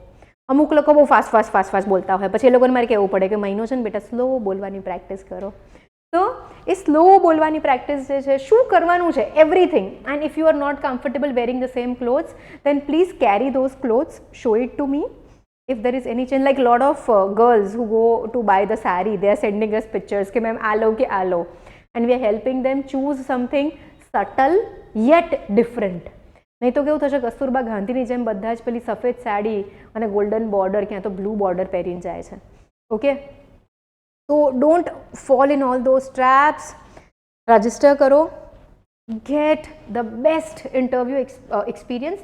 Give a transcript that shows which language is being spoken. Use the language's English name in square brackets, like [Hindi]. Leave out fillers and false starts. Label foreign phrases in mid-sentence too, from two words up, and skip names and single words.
[Gujarati] અમુક લોકો બહુ ફાસ્ટ બોલતા હોય, પછી એ લોકોને મારે કહેવું પડે કે મહિનો છે ને બેટા સ્લો બોલવાની પ્રેક્ટિસ કરો. તો એ સ્લો બોલવાની પ્રેક્ટિસ જે છે શું કરવાનું છે એવરીથિંગ. [English] and if you are not comfortable wearing the same clothes then please carry those clothes, show it to me if there is any change, like lot of girls who go to buy the saree, they are sending us pictures [Gujarati] કે મેમ આ લો કે આ લો, [English] and we are helping them choose something subtle yet different. [Gujarati] નહીં તો કેવું થશે, કસ્તુરબા ગાંધીની જેમ બધા જ પેલી સફેદ સાડી અને ગોલ્ડન બોર્ડર ક્યાં તો બ્લુ બોર્ડર પહેરીને જાય છે. [English] ઓકે, તો don't fall in all those traps. [Gujarati] રજિસ્ટર કરો, [English] get the best interview experience.